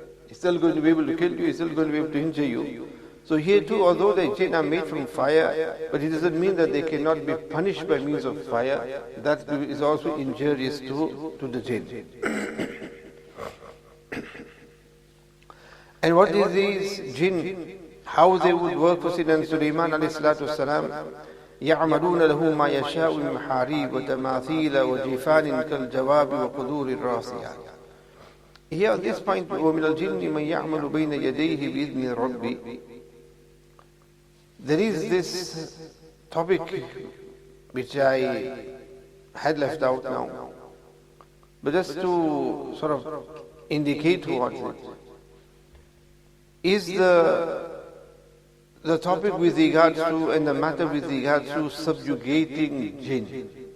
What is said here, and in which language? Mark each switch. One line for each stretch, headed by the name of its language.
English: It's still going to be able to kill you. It's still going to be able to injure you. So here too, although the jinn are made from fire, but it doesn't mean that they cannot be punished by means of fire. That is also injurious to the jinn. And what is these jinn? How they would work for Sayyidina Sulaiman alayhi salatu wasalam?
Arabic: يعملون له ما يشاء من محاريب وتماثيل وجفان كالجواب وقدور الراسيات.
English: Here at this point,
Arabic: ومن الجن من يعمل بين يديه بإذن ربي.
English: There is this topic which I had left out now. But just to sort of indicate towards it, is the topic with regards to and the matter with regards to subjugating jinn.